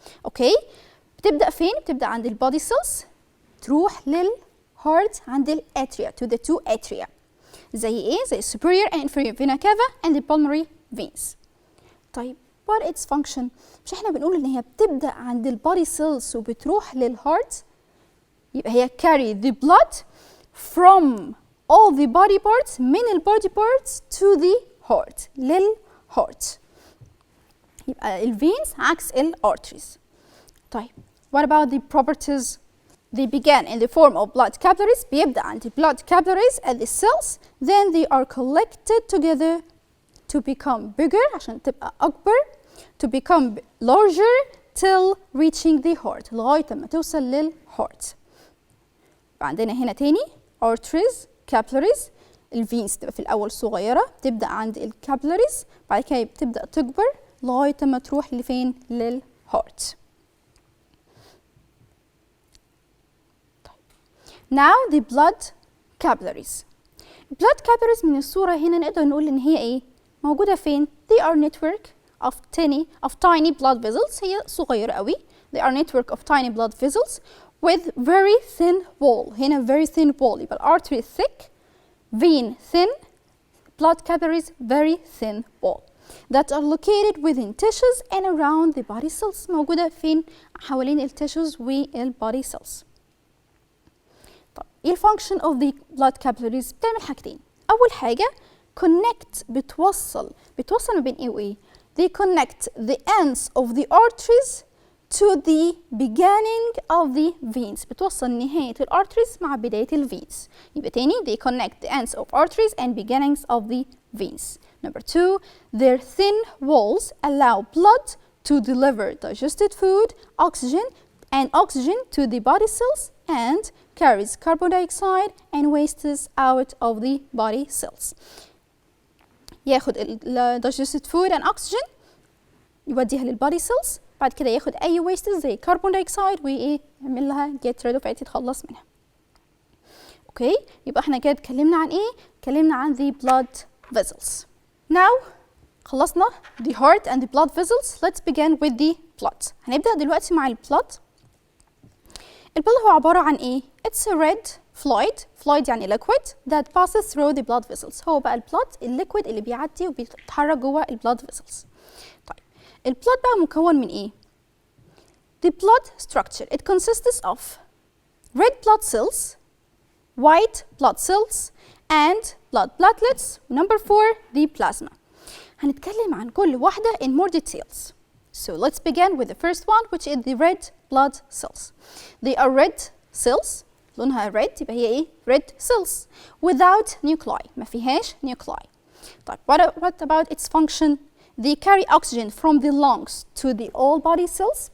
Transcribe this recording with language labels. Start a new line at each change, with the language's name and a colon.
Arabic: اوكي بتبدأ فين؟ بتبدأ عند البادي cells تروح للهارت عند الاتريا
English: to the two atria.
Arabic: زي ايه؟ زي
English: superior and inferior vena cava and the pulmonary veins.
Arabic: طيب
English: what its function؟
Arabic: مش احنا بنقول ان هي بتبدأ عند البادي cells وبتروح للهارت؟ يبقى هي
English: carry the blood from all the body parts
Arabic: من البادي parts
English: to the heart
Arabic: للهارت. يبقى الفينز عكس الارتريز.
English: طيب what about the properties؟ They began in the form of blood capillaries.
Arabic: بيبدأ عند
English: blood capillaries at the cells. Then they are collected together to become bigger
Arabic: عشان تبقى أكبر.
English: To become larger till reaching the heart
Arabic: لغاية ما توصل للهارت. عندنا هنا تاني arteries capillaries. الفينز تبقى في الأول صغيرة، تبدأ عند الكابيلاريز، بعد كده بتبدأ تكبر لغاية ما تروح لفين؟ للهارت.
English: Now the blood capillaries. blood capillaries
Arabic: من الصورة هنا نقدر نقول إن هي إيه؟ موجودة فين؟
English: They are network of tiny blood vessels.
Arabic: هي صغيرة قوي.
English: They are network of tiny blood vessels with very thin wall. هنا very thin wall. يبقى artery thick, vein thin, blood capillaries very thin wall that are located within tissues and around the body cells.
Arabic: موجودة فين؟ حوالين التيشوز والبادي cells. ايه
English: الفانكشن of the
Arabic: blood capillaries؟ بتعمل حاجتين. اول حاجه
English: connect
Arabic: بتوصل ما بين ايه وايه؟
English: they connect the ends of the arteries to the beginning of the veins.
Arabic: بتوصل نهايه الارتريز مع بدايه الفينز. يبقى تاني
English: they connect the ends of arteries and beginnings of the veins. Number two, their thin walls allow blood to deliver digested food, oxygen to the body cells and carries carbon dioxide and wastes out of the body cells.
Arabic: ياخد
English: digested food and oxygen
Arabic: يوديها للبادي cells، بعد كده ياخد أي wastes زي carbon dioxide وإيه يعمل لها
English: get rid of it،
Arabic: يتخلص منها. أوكي يبقى إحنا كده اتكلمنا عن إيه؟ اتكلمنا عن
English: the blood vessels. Now خلصنا the heart and the blood vessels. Let's begin with the blood.
Arabic: هنبدأ دلوقتي مع البلد. البلد هو عبارة عن إيه؟
English: It's a red fluid يعني liquid that passes through the blood vessels.
Arabic: هو بقى البلد الليكويد اللي بيعدي وبيتحرك جوه البلد vessels. طيب البلد بقى مكون من إيه؟
English: The blood structure it consists of red blood cells, white blood cells and blood platelets. Number 4 the plasma.
Arabic: هنتكلم عن كل واحدة
English: in more details. So let's begin with the first one which is the red blood cells. They are red cells. لونها red
Arabic: يبقى هي ايه؟
English: red cells without nuclei.
Arabic: ما فيهاش
English: nuclei. طيب what about its function؟ they carry oxygen from the lungs to the all body cells.